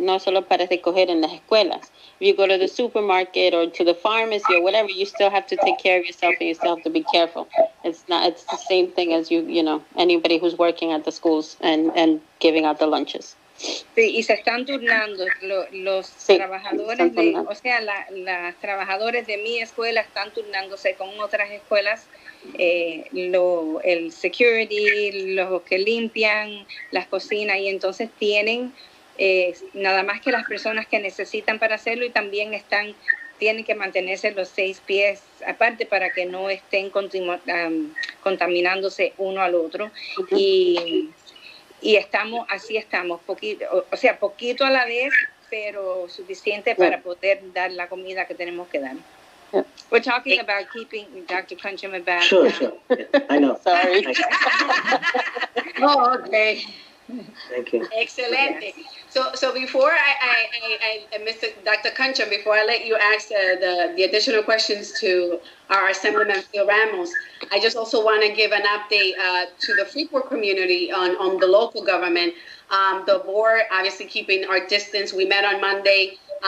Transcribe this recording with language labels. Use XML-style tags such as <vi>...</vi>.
<es>No solo para recoger en las escuelas.</es> <en>If you go to the supermarket or to the pharmacy or whatever, you still have to take care of yourself and you still have to be careful. It's the same thing as anybody who's working at the schools and giving out the lunches.</en> <es>Sí, y se están turnando los trabajadores, las trabajadoras de mi escuela están turnándose con otras escuelas, el security, los que limpian las cocinas y entonces tienen nada más que las personas que necesitan para hacerlo y también tienen que mantenerse los 6 pies aparte para que no estén contaminándose uno al otro. Y estamos, poquito a la vez, pero suficiente para poder dar la comida que tenemos que dar.</es> <en>Yeah. We're talking about keeping Dr. Kuncham about. Sure. Yeah, I know. Sorry. Oh, okay. Thank you.</en> <es>Excelente.</es> <en>So before I Mr. Dr. Kuncham, before I let you ask the additional questions to our Assemblyman Phill Ramos, I just also want to give an update to the Freeport community on the local government. The board obviously keeping our distance. We met on Monday</en>